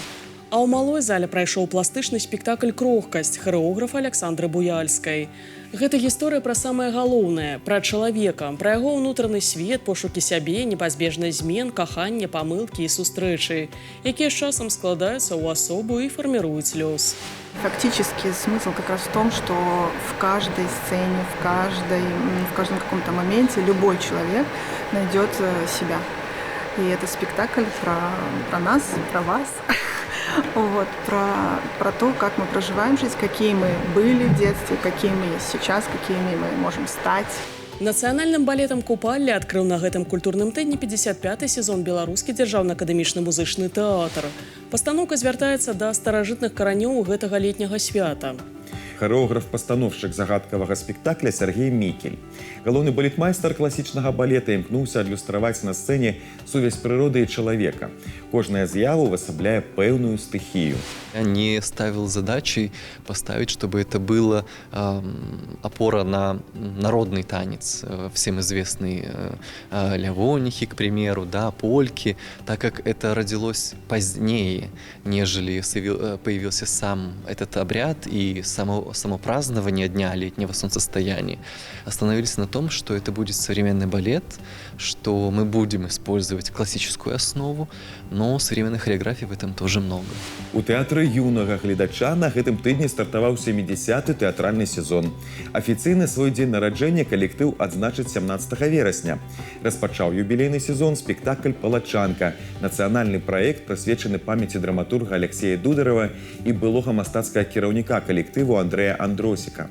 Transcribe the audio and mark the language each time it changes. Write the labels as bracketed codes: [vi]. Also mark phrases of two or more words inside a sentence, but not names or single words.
[be] А ў малой зале прайшоў пластычны спектакль «Крохкасць» харэографа Александры Буяльскай. Гэта гісторыя пра самае галоўнае, пра чалавека, пра яго ўнутраны свет, пошукі сябе, непазбежнасць змен, каханне, памылкі і сустрэчы, якія з часам складаюцца ў асобу і фарміруюць лёс. [ru] Фактически смысл как раз в том, что в каждой сцене, в каждом каком-то моменте любой человек найдет себя. И это спектакль про нас, про вас. Вот, про то, как мы проживаем жизнь, какие мы были в детстве, какие мы есть сейчас, какими мы можем стать. [be] Нацыянальным балетам «Купалле» адкрыў на гэтым культурным тыдні 55-й сезон беларускі дзяржаўна-акадэмічны музычны тэатр. Пастаноўка звяртаецца да старажытных каранёў гэтага летняга свята. Харэограф-пастановшчык загадкавага спектакля Сергей Мікель. Галоўны балетмайстар класічнага балета імкнуўся адлюстраваць на сцэне сувязь прыроды і чалавека. Кожная з'ява увасабляе пэўную стыхію. [ru] Я не ставил задачей поставить, чтобы это было опора на народный танец, всем известный Лявонихи, к примеру, да, польки, так как это родилось позднее, нежели появился сам этот обряд и само празднование Дня летнего солнцестояния. Остановились на том, что это будет современный балет, что мы будем использовать классическую основу, но современной хореографии в этом тоже много. [be] У тэатры юнага гледача на гэтым тыдні стартаваў 70-й тэатральны сезон. Афіцыйна свой дзень нараджэння калектыў адзначыць 17 верасня. Распачаў юбілейны сезон спектакль «Палачанка», нацыянальны праект, прысвечаны памяці драматурга Алексея Дударова і былога мастацкага кіраўніка калектыву Андрэя Андросіка.